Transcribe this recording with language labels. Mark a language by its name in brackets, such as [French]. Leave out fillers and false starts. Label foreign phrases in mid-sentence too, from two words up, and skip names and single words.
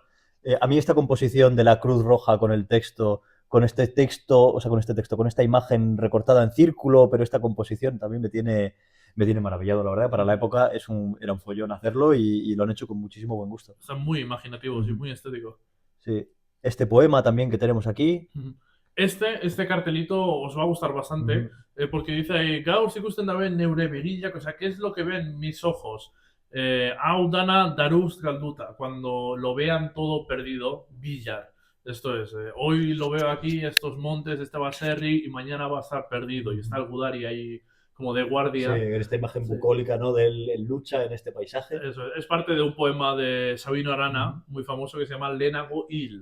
[Spanish] A mí esta composición de la Cruz Roja con el texto, con esta imagen recortada en círculo, pero esta composición también me tiene maravillado, la verdad. Para la época era un follón hacerlo y lo han hecho con muchísimo buen gusto. Están muy imaginativos y muy estéticos. Sí. Este poema también que tenemos aquí. Este cartelito os va a gustar bastante, porque dice ahí, [Basque] Gaur ikusten dabe neure berillak, [Spanish] o sea, ¿qué es lo que ven mis ojos? [Basque] Hau dana darust galduta, [Spanish] cuando lo vean todo perdido, billar. Esto es, hoy lo veo aquí, estos montes, este baserri, y mañana va a estar perdido, y está el Gudari ahí como de guardia. Sí, esta imagen bucólica, ¿no? De él lucha en este paisaje. Eso es parte de un poema de Sabino Arana, muy famoso, que se llama Lenago Il.